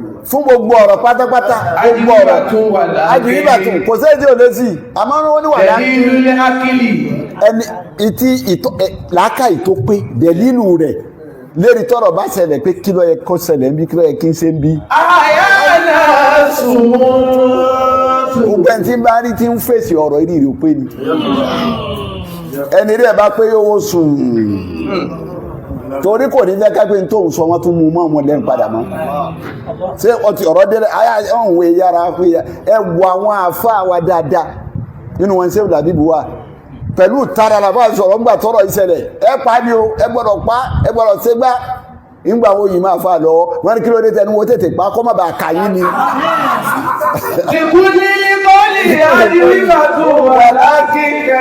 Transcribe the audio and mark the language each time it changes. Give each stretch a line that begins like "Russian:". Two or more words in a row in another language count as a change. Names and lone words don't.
Yoruba: Fún gbogbo ọ̀rọ̀ pátápátá, gbogbo ọ̀rọ̀. Àjùyíbàtún wà láàkín. Àjùyíbàtún, kò sí èdè ò lè sí. Àmọ́ wọ́n ní wà láàkín.
Arabic: دليل العقل.
Yoruba: Ẹni ìtí ìtó, ẹ, làákàyè tó pé, dẹ̀lílù rẹ̀, lérí tọ́rọ̀ bá ṣẹlẹ̀ pé kí ló yẹ kó ṣẹlẹ̀ ń bí, kí ló yẹ kí n ṣe ń bí.
Arabic: أحيانا سموت.
Yoruba: Gbogbo ẹni tí ń bá rí tí ń fèsì ọ̀rọ̀, ìrì rẹ̀ ò pé ni. Ẹni rí ẹ̀ bá pé yóò wó sùn. Torí kò ní fẹ́ ká pé n tóun sọ, wọ́n tún mú mọ́ ọmọ lẹ́nu padà mọ́. Ṣé ọtí ọ̀rọ̀ délé? Ayé ọ̀hún wẹ̀ yára, wẹ̀ yára. Ẹ wo àwọn àáfàá wa dáadáa. Nínú wọn, Ṣéhù Làbíbù wà. Pẹ̀lú tara la bá sọ̀rọ̀ ńgbà tọ́rọ̀ yìí ṣẹlẹ̀. Ẹ pa ni o, ẹ gbọ́dọ̀ pa, ẹ gbọ́dọ̀ ṣe gbá. Nígbà wo yìí máa fà lọ, wọ́n ní kí ló dé tẹnu wo tètè pa, kó má bàa kà yín ni.
Arabic: لكل قول أجوبة ولكن